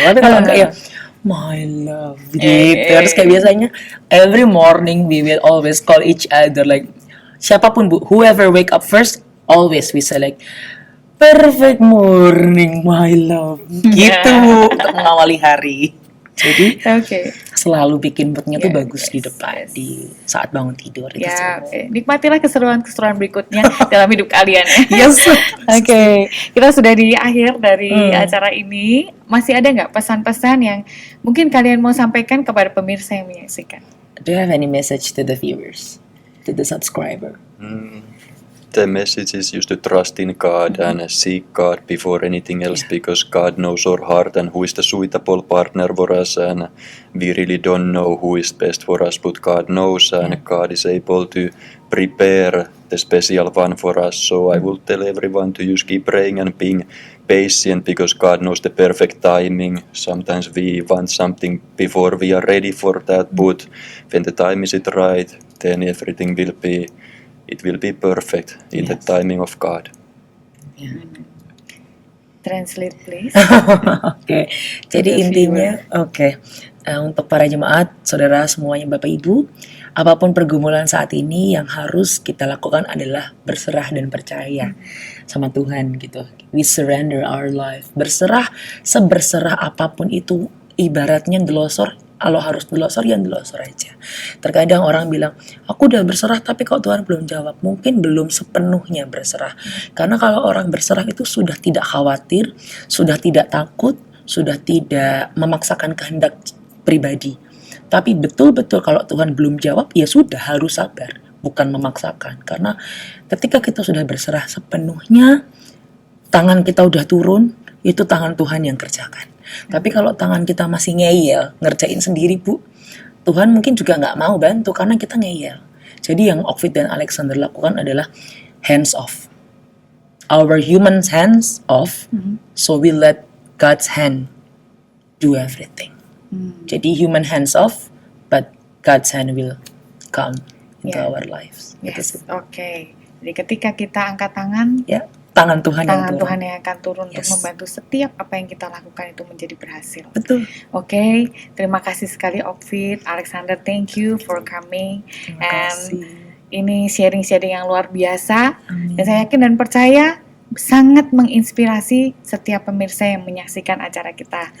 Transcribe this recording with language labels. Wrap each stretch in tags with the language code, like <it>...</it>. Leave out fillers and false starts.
<id>Tapi kalau enggak ya</id> <en>my love</en> <id>gitu. Terus kayak biasanya</id> <en>every morning we will always call each other like</en> <id>siapapun Bu,</id> <en>whoever wake up first always we say like perfect morning my love</en> <id>gitu Bu, untuk mengawali hari. Jadi Oke. selalu bikin moodnya tuh</id> <en>Yes,</en> <id>bagus di depan di saat bangun tidur itu Ya, semua. oke. Nikmatilah keseruan-keseruan berikutnya dalam hidup kalian ya.</id> <en>Yes.</en> <id>Oke, kita sudah di akhir dari acara ini. Masih ada nggak pesan-pesan yang mungkin kalian mau sampaikan kepada pemirsa yang menyaksikan?</id> <en>Do you have any message to the viewers, to the subscriber? The message is just to trust in God and seek God before anything else, because God knows our heart and who is the suitable partner for us, and we really don't know who is best for us, but God knows, and God is able to prepare the special one for us. So I will tell everyone to just keep praying and being patient, because God knows the perfect timing. Sometimes we want something before we are ready for that, but when the time is right, then everything will be perfect in the timing of God. Translate please.</en> <id>Oke, jadi intinya untuk para jemaat, saudara semuanya, Bapak Ibu, apapun pergumulan saat ini yang harus kita lakukan adalah berserah dan percaya sama Tuhan gitu.</id> <en>We surrender our life.</en> <id>Berserah, seberserah apapun itu, ibaratnya delosor. Kalau harus delosor, ya delosor aja. Terkadang orang bilang, aku udah berserah tapi kok Tuhan belum jawab. Mungkin belum sepenuhnya berserah. Karena kalau orang berserah itu sudah tidak khawatir, sudah tidak takut, sudah tidak memaksakan kehendak pribadi. Tapi betul-betul kalau Tuhan belum jawab, ya sudah harus sabar. Bukan memaksakan. Karena ketika kita sudah berserah sepenuhnya, tangan kita udah turun, itu tangan Tuhan yang kerjakan. Tapi kalau tangan kita masih ngeyel, ngerjain sendiri Bu, Tuhan mungkin juga nggak mau bantu karena kita ngeyel. Jadi yang Ovid dan Alexander lakukan adalah</id> <en>hands off. Our human hands off, so we let God's hand do everything.</en> <id>Jadi</id> <en>human hands off, but God's hand will come into our lives. Yes,</en> <id>oke. Jadi ketika kita angkat tangan, Ya, tangan Tuhan yang tangan turun. Tuhan yang akan turun untuk</id> <en>Yes.</en> <id>membantu setiap apa yang kita lakukan itu menjadi berhasil. Betul. Oke, terima kasih sekali Ovid, Alexander,</id> <en>thank you for coming.</en> <id>Terima</id> <en>And</en> <id>kasih. ini sharing-sharing yang luar biasa. Amin. Dan saya yakin dan percaya sangat menginspirasi setiap pemirsa yang menyaksikan acara kita</id>